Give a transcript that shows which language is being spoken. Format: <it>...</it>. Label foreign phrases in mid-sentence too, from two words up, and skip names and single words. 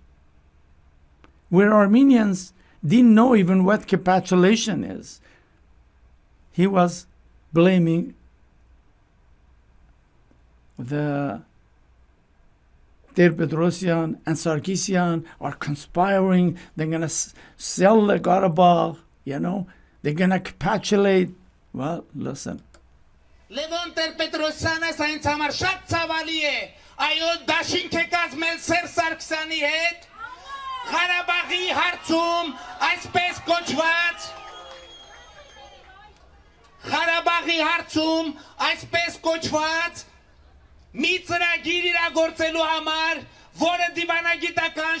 <en>Where Armenians didn't know even what capitulation is, he was blaming the Petrosian and Sarkisian are conspiring. They're going to sell the Karabakh, they're going to capitulate. Well, listen.</en> <hy>Levon Ter-Petrosյանը սա ինձ համար շատ ցավալի է, այո դաշինք է կազմել Սերժ Սարգսյանի հետ, Ղարաբաղի հարցում այսպես կոչված Ղարաբաղի հարցում այսպես կոչված մի ծրագիր իրագործելու համար, որը դիվանագիտական</hy>